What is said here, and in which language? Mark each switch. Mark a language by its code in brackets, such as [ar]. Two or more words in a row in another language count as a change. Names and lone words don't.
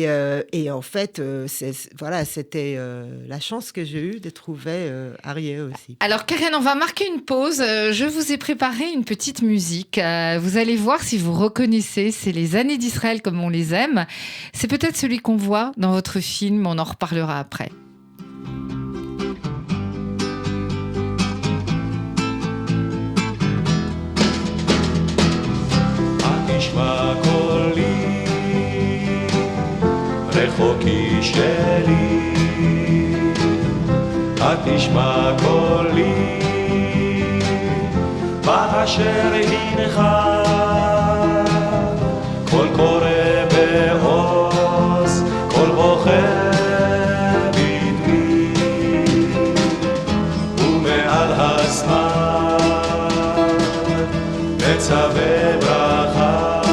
[fr] Et en fait, voilà, c'était la chance que j'ai eue de trouver Arié aussi. Alors Karen, on va marquer une pause. Je vous ai préparé une petite musique. Vous allez voir si vous reconnaissez. C'est les années d'Israël comme on les aime. C'est peut-être celui qu'on voit dans votre film. On en reparlera après. [he] תשמע קולי, רחוקי שלי. תשמע קולי, באשר הנך, קול קורא בעוז, קול בוכה בדמי, ומעל הזמן מצווה ברכה.